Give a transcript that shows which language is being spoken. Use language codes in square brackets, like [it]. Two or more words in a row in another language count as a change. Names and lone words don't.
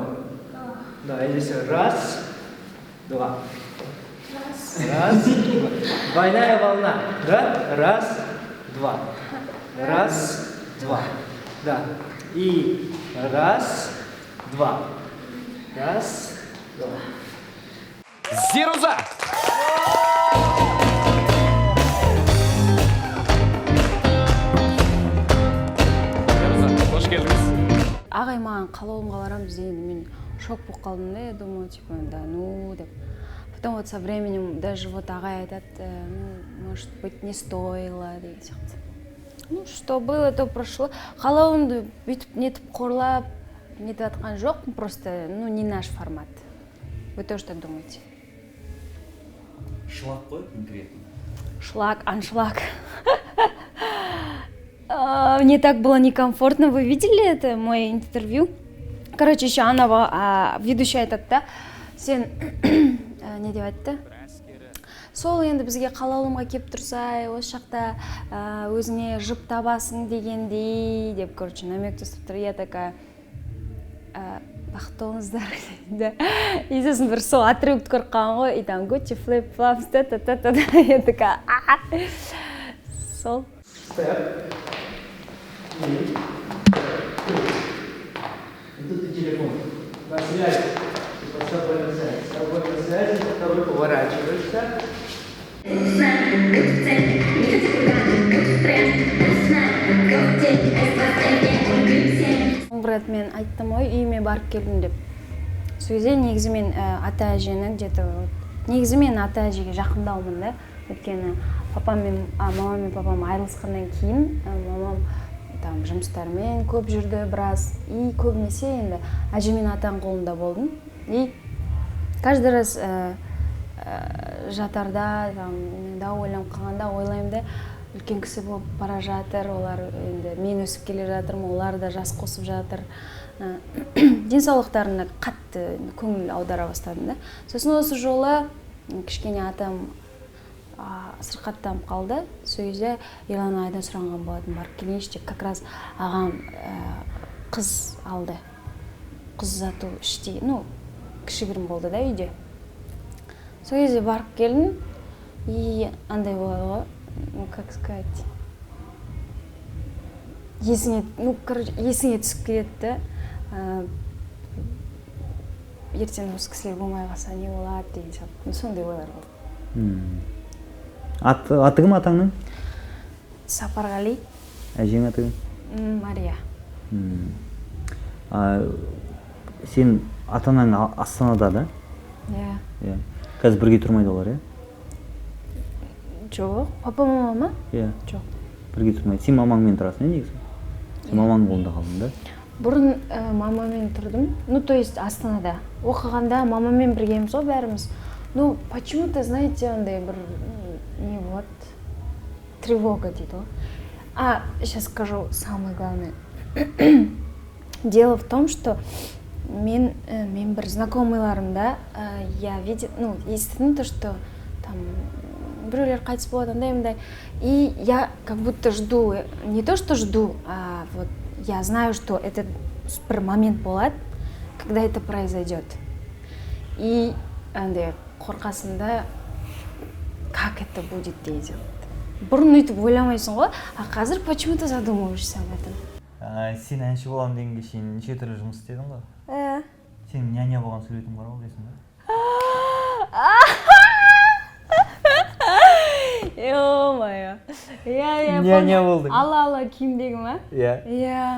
[ru] Да, и здесь раз, два. Раз, два. Двойная волна. Да? Раз, два. Раз, два. Да. И раз, два. Раз, два. [kk] Зируза! Қош келдіңіз. Ағай маған қалауымға барамыз дегенде мен шок болып қалдым да, [ru] я думаю, типа, да, ну, деп. Потом вот со временем даже вот [kk] ағай айтады, [ru] ну, может быть, не стоило, [kk] деген сияқты. [ru] Ну, что было, то прошло. [kk] Қалауымды бүйтіп нетіп қорлап, нетіп атқан жоқпын, [ru] просто, ну, не наш формат. Вы тоже так думаете? Шлак қой конкретно. Шлак, аншлаг. Мне так было некомфортно. Вы видели это, мое интервью? Короче, еще она, ведущая [kk] айтады да, сен не деп айтты? Сол енді бізге қалаулымға кеп тұрса, осы жақта өзіңе жып табасың дегендей, деп, короче, намек тастап тұр. [ru] Я такая, [kk] бақытты болыңыздар да. И сосын бір сол отрывокты көріп қалған ғой, [ru] и там Gucci [en] flip flops [ru] та-та-та-та. Я такая, сол. Степ. И. Тут и телефон. На связи. С тобой на связи. С тобой на связи. С тобой поворачиваешься. [kk] Бір рет мен айттым ғой, үйіме барып келдім деп. Сол кезде негізі мен ата әжені где-то негізі мен ата әжеге жақындаумын да. Өйткені мамам мен папам айырылысқаннан кейін мамам там жұмыстармен көп жүрді біраз. И көбінесе енді әже мен атаның қолында болдым. [ru] И каждый раз [kk] жатарда, да ойланып қалғанда ойлаймын да, үлкен кісі болып бара жатыр, олар енді мен өсіп келе жатырмын, олар да жас қосып жатыр. Денсаулықтарына қатты көңіл аудара бастадым да. Сосын осы жолы кішкене атам сырқаттанып қалды. Сол кезде Ерлан айдан сұранған болатын, барып келейінші деп, [ru] как раз [kk] ағам қыз алды. Қыз ұзату іште, кішігірім болды да үйде. Сол кезде барып келдім, и андай болады ғой, [ru] как сказать, [kk] есіңе түсіп кетті. Ертең осы кісілер болмай қалса не болады деген сияқты. Сондай ойлар болды. Аты кім атаңның? Сапарғали. Әжең аты кім? Мария. Сен ата-анаң Астанада да? Иә. Қазір бірге тұрмайды олар, иә? Жоқ. Папа, мама? Иә. Жоқ. Бірге тұрмайды. Сен мамаңмен тұрасың, негізі? Сен мамаңның қолында қалдың да? Бұрын мамамен тұрдым. [ru] То есть [kk] Астанада. Оқығанда мамамен біргеміз ғой бәріміз. [ru] Почему-то, знаете, [kk] андай бір не [ru] вот тревога [kk] дейді ғой. [ru] Сейчас скажу самое главное. Дело в том, что [kk] мен бір знакомыйларымда [ru] я видела, естідім то, что там [kk] біреулер қайтыс болады, андай. [ru] И я как будто жду, не то, что жду, а вот я знаю, что этот [kk] бір момент болады, [ru] когда это произойдет. И [kk] андай қорқасында, [ru] как это будет дейді. Бұрын өйтіп ойламайсың ғой, а қазір почему-то задумываешься об этом. [kk] Сен әнші боламын дегенге шейін неше түрлі жұмыс істедің ғой? Сен няня болған суретің бар ғой, білесің ба? Ё-моё. Няня болдың. Ала киімдегі ма? Иә.